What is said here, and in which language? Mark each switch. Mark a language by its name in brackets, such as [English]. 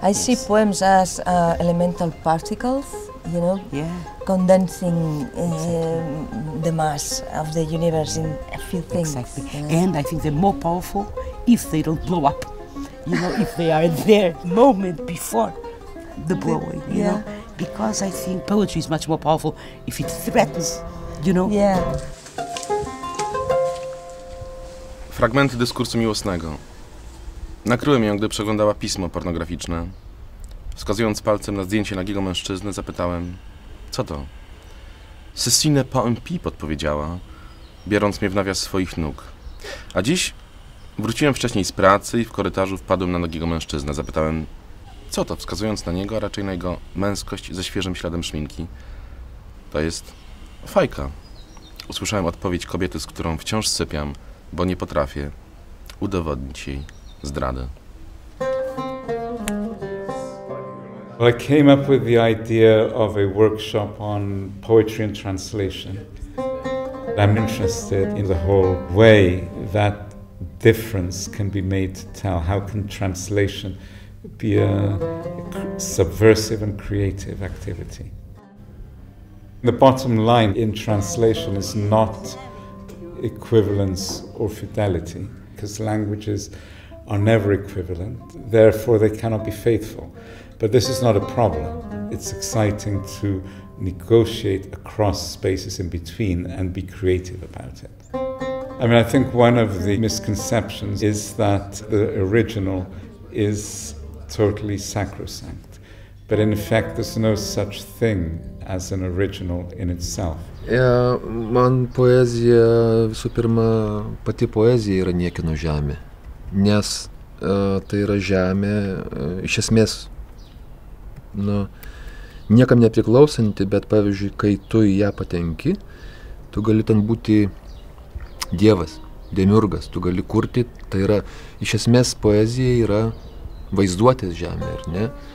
[English] I see poems as elemental particles, you know, condensing the mass of the universe in a few things. Exactly. And I think they're more powerful if they don't blow up. You know, if they are there moment before the blowing, you know? Because I think poetry is much more powerful if it threatens, you know? [Polish] Fragmenty dyskursu miłosnego. Nakryłem ją, gdy przeglądała pismo pornograficzne. Wskazując palcem na zdjęcie nagiego mężczyzny, zapytałem, co to? [French] Ce n'est pas un pi, [Polish] podpowiedziała, biorąc mnie w nawias swoich nóg. A dziś wróciłem wcześniej z pracy i w korytarzu wpadłem na nagiego mężczyznę. Zapytałem, co to, wskazując na niego, a raczej na jego męskość ze świeżym śladem szminki. To jest fajka. Usłyszałem odpowiedź kobiety, z którą wciąż sypiam, bo nie potrafię udowodnić jej zdrady. [English] Well, I came up with the idea of a workshop on poetry and translation. I'm interested in the whole way that difference can be made to tell. How can translation be a subversive and creative activity? The bottom line in translation is not equivalence or fidelity, because languages are never equivalent, therefore they cannot be faithful. But this is not a problem. It's exciting to negotiate across spaces in between and be creative about it. I mean, I think one of the misconceptions is that the original is totally sacrosanct. But in fact, there's no such thing as an original in itself. [Lithuanian] Man poezija, visų pirma, pati poezija yra niekieno žemė, nes tai yra žemė iš esmės niekam nepriklausanti, bet pavyzdžiui, kai tu į ją patenki, tu gali ten būti dievas, demiurgas, tu gali kurti, tai yra, iš esmės poezija yra vaizduotės žemė, ar ne?